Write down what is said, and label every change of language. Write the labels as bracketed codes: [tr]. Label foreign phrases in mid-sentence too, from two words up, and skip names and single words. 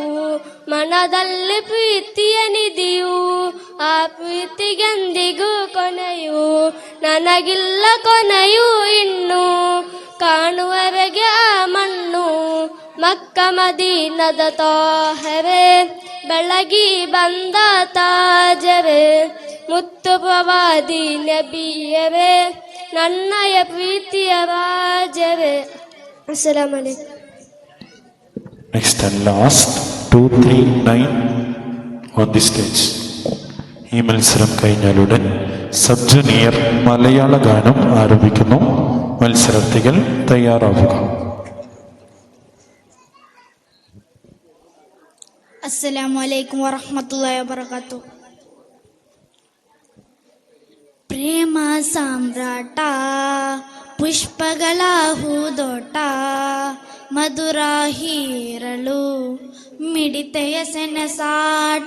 [kn] ಮನದಲ್ಲಿ ಪ್ರೀತಿಯ ನಿಧಿಯು, ಆ ಪ್ರೀತಿಗೆಂದಿಗೂ ಕೊನೆಯು ನನಗಿಲ್ಲ ಕೊನೆಯು ಇನ್ನು, ಕಾಣುವರೆಗೆ ಆ ಮಣ್ಣು. ಮಕ್ಕ ಮದೀನದ ತಾಹವೇ, ಬೆಳಗಿ ಬಂದ ತಾಜವೇ, ಮುತ್ತು ಪ್ರವಾದಿ ನಬಿಯವೇ, ನನ್ನಯ ಪ್ರೀತಿಯ ರಾಜವೇ. [ar] السلام عليكم. [en] Next and last 239 on the stage. [ml] ഈ മത്സരം കഴിഞ്ഞാലുടൻ സബ് ജൂനിയർ മലയാള ഗാനം ആരംഭിക്കുന്നു. മത്സരാർത്ഥികൾ തയ്യാറാവുക. [ar] السلام عليكم ورحمة الله وبركاته. [kn] ಪ್ರೇಮ ಸಾಮ್ರಾಟ, ಪುಷ್ಪಗಳ ಹೂದೋಟ, ಮಧುರ ಹೀರಲು ಮಿಡಿತೆಯ ಸೆಣಸಾಟ.